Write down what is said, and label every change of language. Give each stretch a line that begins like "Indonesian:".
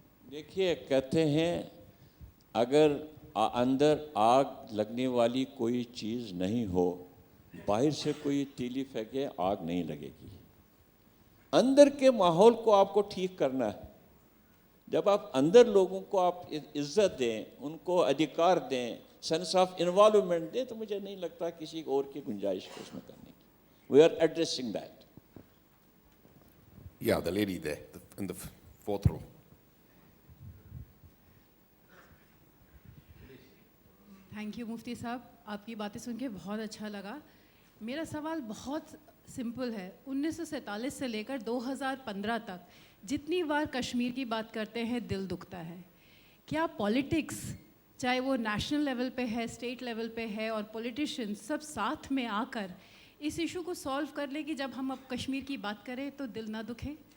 Hindi: देखिए, कहते हैं अगर अंदर आग लगने वाली कोई चीज़ नहीं हो, बाहर से कोई तीली फेंके आग नहीं लगेगी. अंदर के माहौल को आपको ठीक करना है. जब आप अंदर लोगों को आप इज्जत दें, उनको अधिकार दें, सेंस ऑफ इन्वॉल्वमेंट दें, तो मुझे नहीं लगता किसी और की गुंजाइश है उसमें करने की.
English: We are addressing that. Yeah, the lady there in the 4th row.
Hindi: Thank you मुफ्ती साहब, आपकी बातें सुन के बहुत अच्छा लगा. मेरा सवाल बहुत सिंपल है. 1947 से लेकर 2015 तक जितनी बार कश्मीर की बात करते हैं दिल दुखता है. क्या पॉलिटिक्स, चाहे वो नेशनल लेवल पे है, स्टेट लेवल पे है, और पॉलिटिशियंस सब साथ में आकर इस इशू को सॉल्व कर ले कि जब हम अब कश्मीर की बात करें तो दिल ना दुखे?